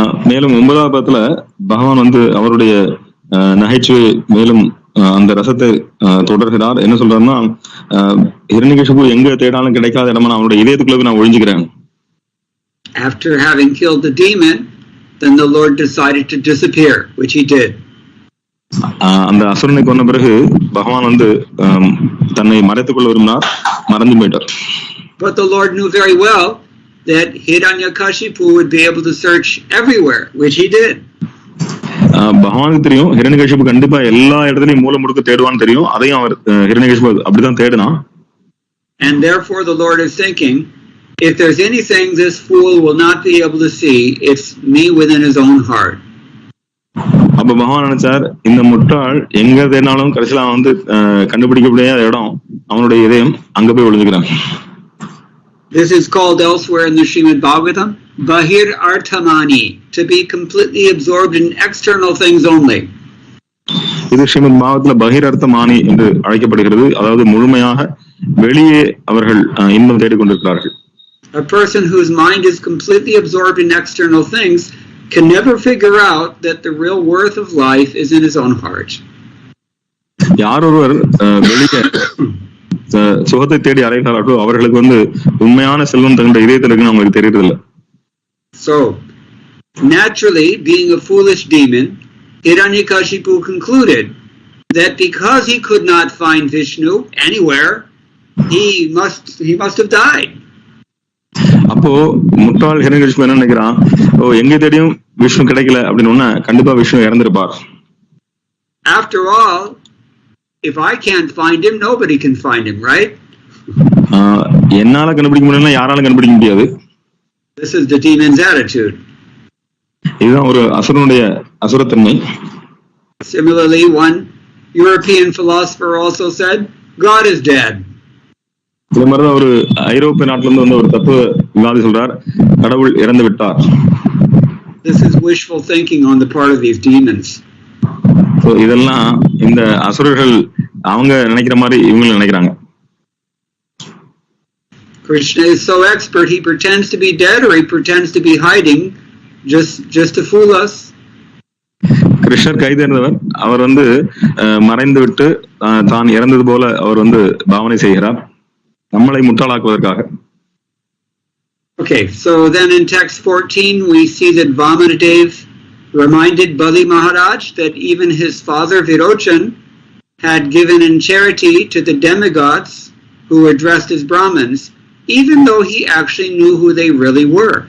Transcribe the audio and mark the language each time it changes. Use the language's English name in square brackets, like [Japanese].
[Tamil] மேலும் 9வது பாதத்துல பகவான் வந்து அவருடைய நகைச்சுவை மேலும் அந்த ரசத்தை தொடர்கிறார். என்ன சொல்றாருன்னா, ஹிரண்யகசிபு எங்க தேடாலும் கிடைக்காத இடமா அவருடைய இதயத்துக்குள்ள நான் ஒழிஞ்சுக்கிறேன். [English] After having killed the demon, then the Lord decided to disappear, which he did. [Tamil] அந்த அசுரனை கொன்ன பிறகு பகவான் வந்து தன்னை மறைத்துக் கொள்ள விரும்பினார், மறைந்து போயிட்டார். [English] But the Lord knew very well that Hiranyakashipu would be able to search everywhere, which he did. [Tamil] பகவானுக்கு தெரியும் ஹிரண்யகசிபு கண்டிப்பா எல்லா இடத்துலயும் மூல முடுக்க தேடுவான்னு தெரியும். அதையும் அவர் ஹிரண்யகசிபு அப்படிதான் தேடினான். [English] And therefore the Lord is thinking, if there's anything this fool will not be able to see, it's me within his own heart. [Tamil] அப்ப பகவான் நினைச்சார், இந்த முட்டாள் எங்க தேடினாலும் கடைசியில அவன் வந்து கண்டுபிடிக்க முடியாத இடம் அவனுடைய இதயம், அங்க போய் ஒளிஞ்சுக்கிறான். [English] This is called elsewhere in the Srimad Bhagavatam, Bahir Artamani, to be completely absorbed in external things only. [Tamil] இது ஸ்ரீமத் பாகவத்ல பகிர் அர்த்தமானி என்று அழைக்கப்படுகிறது. அதாவது முழுமையாக வெளியே அவர்கள் இன்பம் தேடிக்கொண்டிருக்கிறார்கள். [English] A person whose mind is completely absorbed in external things can never figure out that the real worth of life is in his own heart. [Tamil] யார் ஒருவர் வெளியே சுகத்தை தேடி அலைகிறார்களோ அவர்களுக்கு வந்து உண்மையான செல்வம் தகுந்த இதயத்தில் இருக்குன்னு அவங்களுக்கு தெரியறதில்லை. [English] So naturally, being a foolish demon, Hiranyakashipu concluded that because he could not find Vishnu anywhere, he must have died. [Tamil] அப்போ முட்டாள் ஹிரண்யகசிபு என்ன நினைக்கிறான், எங்க தேடியும் விஷ்ணு கிடைக்கல அப்படின்னு கண்டிப்பா Vishnu இறந்திருப்பார். [English] After all, if I can't find him, nobody can find him, right? [Tamil] என்னால கண்டுபிடிக்க முடியலன்னா யாராலும் கண்டுபிடிக்க முடியாது. [English] This is the demon's attitude. [Tamil] இதுதான் ஒரு அசுரனுடைய அசுரத்தன்மை. [English] Similarly, one European philosopher also said, God is dead. [Tamil] இதே மாதிரிதான் ஒரு ஐரோப்பிய நாட்டில இருந்து வந்து ஒரு தத்துவ விவாதி சொல்றார், கடவுள் இறந்து விட்டார். [English] This is wishful thinking on the part of these demons. [Tamil] இதெல்லாம் இந்த அசுரர்கள் அவங்க நினைக்கிற மாதிரி இவங்க நினைக்கிறாங்க. [English] Krishna is so expert, he pretends to be dead or he pretends to be hiding just to fool us. [Tamil] கிருஷ்ணர் கைதேர்ந்தவர், அவர் வந்து மறைந்து விட்டு தான் இறந்தது போல அவர் வந்து பாவனை செய்கிறார், நம்மளை முட்டாளாக்குவதற்காக. [English] Okay, so then in text 14 we see that Vamanadev reminded Bali Maharaj that even his father Virochan had given in charity to the demigods who were dressed as Brahmins, even though he actually knew who they really were.